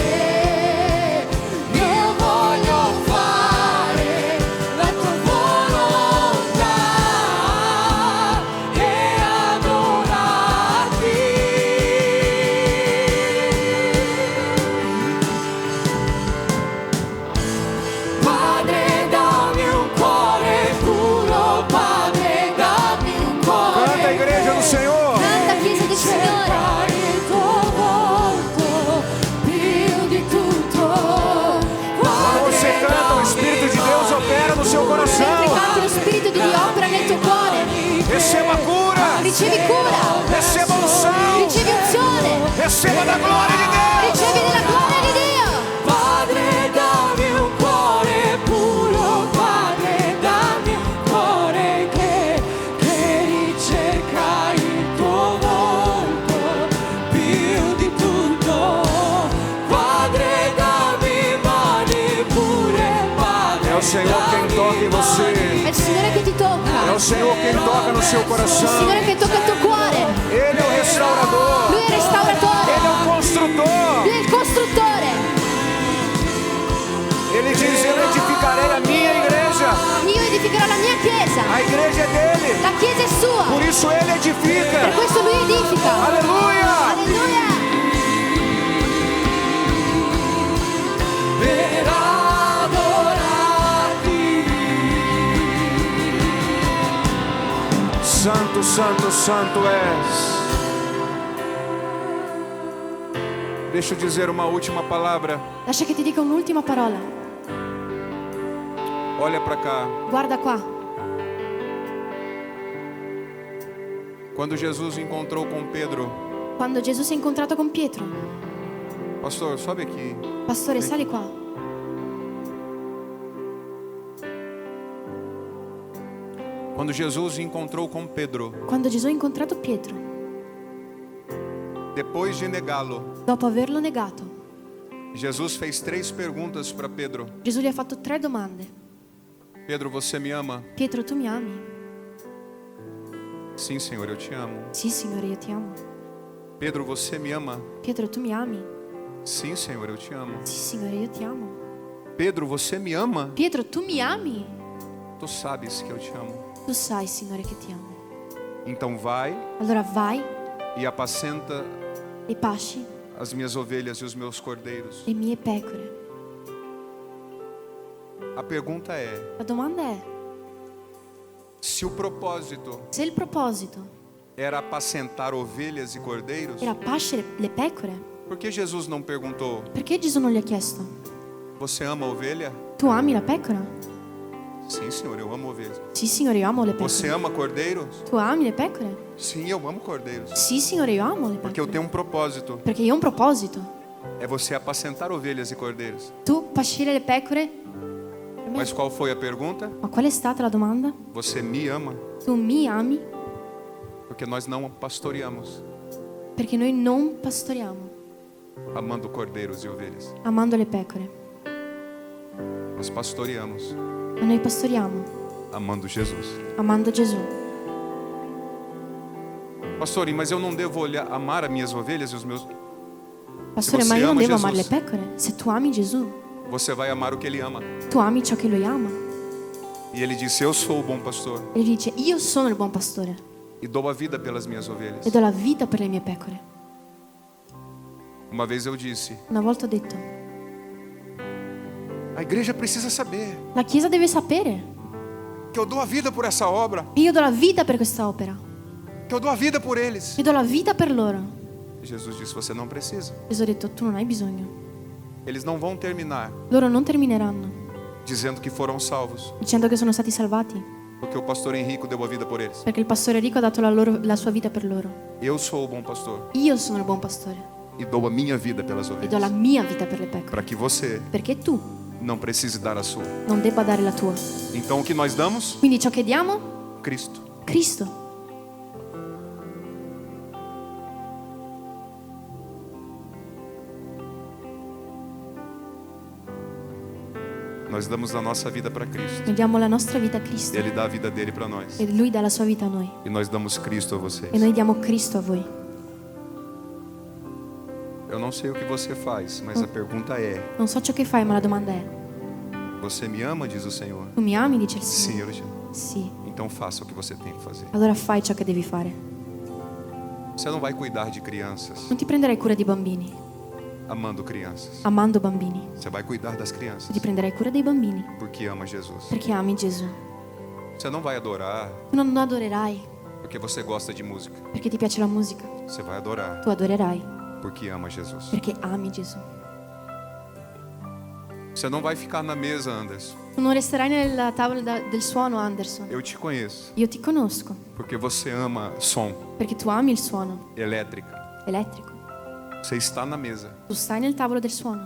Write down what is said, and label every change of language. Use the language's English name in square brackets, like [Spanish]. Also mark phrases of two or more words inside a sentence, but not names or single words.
[Italian] Io voglio fare la tua volontà e adorarti. Padre, dammi un cuore puro, Padre, dammi un cuore. [Portuguese] Canta a igreja do Senhor. [Italian] Canta, Chiesa del Signore. Il tuo volto più di tutto. [Portuguese] Quando você canta, o Espírito de Deus opera no seu coração. [Italian] Mentre canti lo Spirito di Dio opera nel tuo cuore. [Portuguese] Receba cura. [Italian] Ricevi cura. [Portuguese] Receba unção. [Italian] Ricevi unzione. [Portuguese] Receba da glória de Deus. [Italian] Ricevi della gloria di Dio. Padre, dammi un cuore puro, Padre, dammi un cuore che ricerca il tuo volto più di tutto. Padre, dammi mani pure, Padre. [Portuguese] É o Senhor quem toca em você. [Italian] È il Signore che ti tocca. [Portuguese] É o Senhor quem toca no seu [Italian] È il [Portuguese] coração. [Italian] Signore che tocca il tuo cuore. [Portuguese] Ele é o restaurador. [Italian] Lui è il restauratore. [Portuguese] Ele é o construtor. [Italian] Lui è il costruttore. [Portuguese] Ele diz: eu edificarei a minha igreja. [Italian] Io edificherò la mia chiesa. [Portuguese] A igreja é dele. [Italian] La chiesa è sua. [Portuguese] Por isso ele edifica. [Italian] Per questo lui edifica. [Portuguese] Aleluia. [Italian] Alleluia. Per adorarti. [Portuguese] Santo, santo, santo és. Deixa eu dizer uma última palavra. [Italian] Lascia che ti dica un'ultima parola. [Portuguese] Olha para cá. [Italian] Guarda qua. [Portuguese] Quando Jesus encontrou com Pedro, [Italian] Quando Gesù si è incontrato con Pietro. [Portuguese] pastor, sobe aqui. [Italian] Pastore, sali qua. [Portuguese] Quando Jesus encontrou com Pedro, [Italian] Quando Gesù ha incontrato Pietro, [Portuguese] depois de negá-lo, [Italian] dopo averlo negato, [Portuguese] Jesus fez 3 perguntas para Pedro. [Italian] Gesù gli ha fatto 3 domande. [Portuguese] Pedro, você me ama? [Italian] Pietro, tu mi ami? [Portuguese] Sim, Senhor, eu te amo. [Italian] Sì, Signore, io ti amo. [Portuguese] Pedro, você me ama? [Italian] Pietro, tu mi ami? [Portuguese] Sim, Senhor, eu te amo. [Italian] Sì, Signore, io ti amo. [Portuguese] Pedro, você me ama? [Italian] Pietro, tu mi ami? [Portuguese] Tu sabes que eu te amo. [Italian] Tu sai, Signore, che ti amo. [Portuguese] Então vai [Italian] Allora vai [Portuguese] e apacenta [Italian] e pasci [Portuguese] as minhas ovelhas e os meus cordeiros. [Italian] le mie pecore. [Portuguese] A pergunta é: [Italian] La domanda è, [Portuguese] se o propósito [Italian] se il proposito [Portuguese] era apacentar ovelhas e cordeiros, [Italian] era pascere le pecore, [Portuguese] por que Jesus não perguntou: [Italian] perché Gesù non gli ha chiesto, [Portuguese] você ama a ovelha? [Italian] tu ami la pecora? [Portuguese] Sim, Senhor, eu amo ovelhas. [Italian] Sì, Signore, io amo le [Portuguese] Você [Italian] pecore. [Portuguese] ama cordeiros? [Italian] Tu ami le pecore? [Portuguese] Sim, eu amo cordeiros. [Italian] Sì, Signore, io amo le [Portuguese] Porque eu [Italian] pecore. [Portuguese] tenho um propósito. [Italian] Perché io ho un proposito. [Portuguese] É você apacentar ovelhas e cordeiros. [Italian] Tu pascire le pecore? [Portuguese] Mas qual foi a pergunta? [Italian] Ma qual è stata la domanda? [Portuguese] Você me ama? [Italian] Tu mi ami? [Portuguese] Porque nós não pastoreamos [Italian] Perché noi non pastoriamo [Portuguese] amando cordeiros e ovelhas. [Italian] amando le pecore, [Portuguese] Nós pastoreamos [Italian] ma noi pastoriamo [Portuguese] amando Jesus. [Italian] amando Gesù. [Portuguese] Pastor, mas eu não devo amar as minhas ovelhas e os meus... [Italian] Pastore, [Portuguese] Se [Italian] ma [Portuguese] você [Italian] io non [Portuguese] ama [Italian] devo [Portuguese] Jesus, [Italian] amare le pecore? Se tu ami Gesù, [Portuguese] você vai amar o que Ele ama. [Italian] tu ami ciò che Lui ama. [Portuguese] E ele disse: eu sou o bom pastor [Italian] Ele dice, io sono il buon pastore [Portuguese] e dou a vida pelas minhas ovelhas. [Italian] e do la vita per le mie pecore. [Portuguese] Uma vez eu disse: [Italian] Una volta ho detto, [Portuguese] a igreja precisa saber [Italian] la Chiesa deve sapere [Portuguese] que eu dou a vida por essa obra, [Italian] che io do la vita per questa opera, [Portuguese] que eu dou a vida por eles. [Italian] io do la vita per loro. [Portuguese] Jesus disse: você não precisa. [Italian] Gesù ha detto, tu non hai bisogno. [Portuguese] Eles não vão terminar [Italian] Loro non termineranno [Portuguese] dizendo que foram salvos, [Italian] dicendo che sono stati salvati [Portuguese] porque o pastor Henrico deu a vida por eles. [Italian] perché il pastore Enrico ha dato la sua vita per loro. [Portuguese] Eu sou o bom pastor [Italian] Io sono il buon pastore [Portuguese] e dou a minha vida pelas [Italian] e do la [Portuguese] ovelhas, [Italian] mia vita per le pecore, [Portuguese] para que você [Italian] perché tu [Portuguese] não precise dar a sua. [Italian] non debba dare la tua. [Portuguese] Então o que nós damos? [Italian] Quindi ciò che diamo? [Portuguese] Cristo. [Italian] Cristo. [Portuguese] Nós damos a nossa vida para Cristo. [Italian] Noi diamo la nostra vita a Cristo [Portuguese] Ele dá a vida dele para nós. [Italian] e Lui dà la sua vita a noi [Portuguese] E nós damos Cristo a vocês. [Italian] e noi diamo Cristo a voi. [Portuguese] Eu não sei o que você faz, mas a pergunta é: [Italian] Non so ciò che fai, ma la domanda è, [Portuguese] você me ama? Diz o Senhor. [Italian] tu mi ami? Dice il [Portuguese] Sim, [Italian] Signore. [Portuguese] eu te amo. [Italian] Sì. [Portuguese] Então faça o que você tem que fazer. [Italian] Allora fai ciò che devi fare. [Portuguese] Você não vai cuidar de crianças [Italian] Non ti prenderai cura di bambini, [Portuguese] amando crianças. [Italian] amando bambini. [Portuguese] Você vai cuidar das crianças [Italian] Ti prenderai cura dei bambini [Portuguese] porque ama Jesus. [Italian] perché ami Gesù. [Portuguese] Você não vai adorar [Italian] Tu non adorerai [Portuguese] porque você gosta de música. [Italian] perché ti piace la musica. [Portuguese] Você vai adorar [Italian] Tu adorerai [Portuguese] porque ama Jesus. [Italian] perché ami Gesù. [Portuguese] Você não vai ficar na mesa, Anderson. [Italian] Tu non resterai nella tavola del suono, Anderson. [Portuguese] Eu te conheço [Italian] Io ti conosco [Portuguese] porque você ama som, [Italian] perché tu ami il suono [Portuguese] elétrica. [Italian] elettrico. [Portuguese] Você está na mesa [Italian] Tu stai nel tavolo del suono